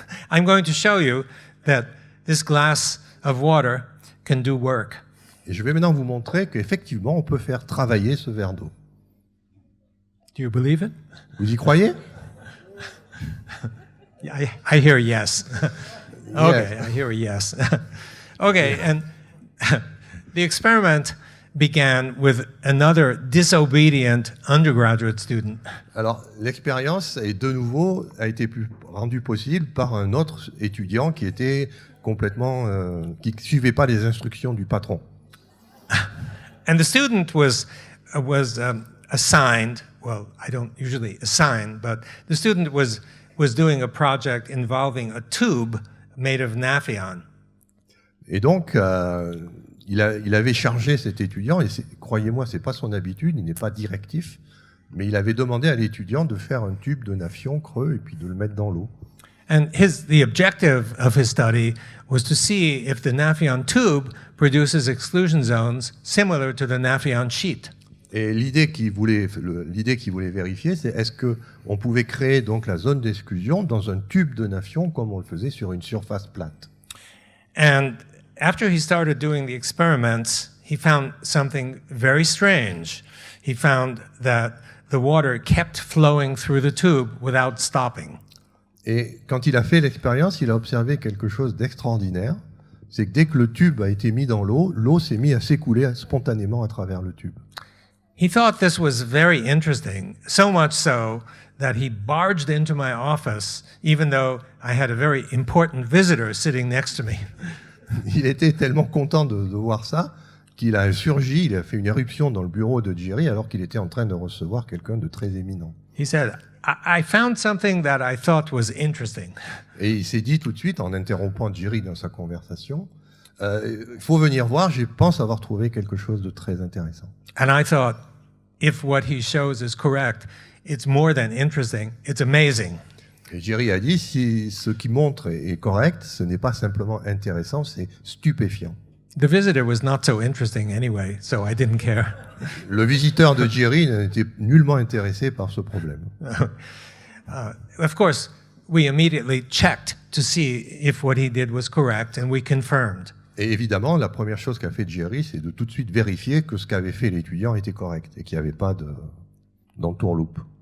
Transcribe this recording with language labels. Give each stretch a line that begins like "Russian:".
English: I'm going to show you that this glass of water can do work.
French: Et je vais maintenant vous montrer qu'effectivement, on peut faire travailler ce verre d'eau.
English: Do you believe it?
French: Vous y croyez?
English: I hear yes. Okay, I hear a yes. Okay, and the experiment began with another disobedient undergraduate student.
French: Alors, l'expérience est de nouveau a été rendue possible par un autre étudiant qui était complètement qui suivait pas les instructions du patron.
English: And the student was assigned. Well, I don't usually assign, but the student was doing a project involving a tube made of naphthalene.
French: Et donc, il avait chargé cet étudiant, et croyez-moi, c'est pas son habitude, il n'est pas directif, mais il avait demandé à l'étudiant de faire un tube de naphthalène creux et puis de le mettre dans l'eau.
English: And the objective of his study was to see if the naphthalene tube produces exclusion zones similar to the naphthalene sheet.
French: Et l'idée qu'il voulait vérifier, c'est est-ce qu'on pouvait créer donc la zone d'exclusion dans un tube de naphthalène comme on le faisait sur une surface plate.
English: And after he started doing the experiments, he found something very strange. He found that the water kept flowing through the tube without stopping.
French: Et quand il a fait l'expérience, il a observé quelque chose d'extraordinaire. C'est que dès que le tube a été mis dans l'eau, l'eau s'est mise à s'écouler spontanément à travers le tube.
English: He thought this was very interesting, so much so that he barged into my office, even though I had a very important visitor sitting next to me.
French: Il était tellement content de voir ça qu'il a surgi, il a fait une éruption dans le bureau de Jerry alors qu'il était en train de recevoir quelqu'un de très éminent.
English: He said, I found something that I thought was interesting.
French: Et il s'est dit tout de suite, en interrompant Jerry dans sa conversation, il faut venir voir, je pense avoir trouvé quelque chose de très intéressant.
English: And I thought, if what he shows is correct, it's more than interesting, it's amazing.
French: Et Jerry a dit, si ce qu'il montre est correct, ce n'est pas simplement intéressant, c'est stupéfiant.
English: The visitor was not so interesting anyway, so I didn't care.
French: Le visiteur de Jerry n'était nullement intéressé par ce problème.
English: Of course, we immediately checked to see if what he did was correct, and we confirmed.
French: Et évidemment, la première chose qu'a fait Jerry, c'est de tout de suite vérifier que ce qu'avait fait l'étudiant était correct et qu'il n'y avait pas d'entourloupe.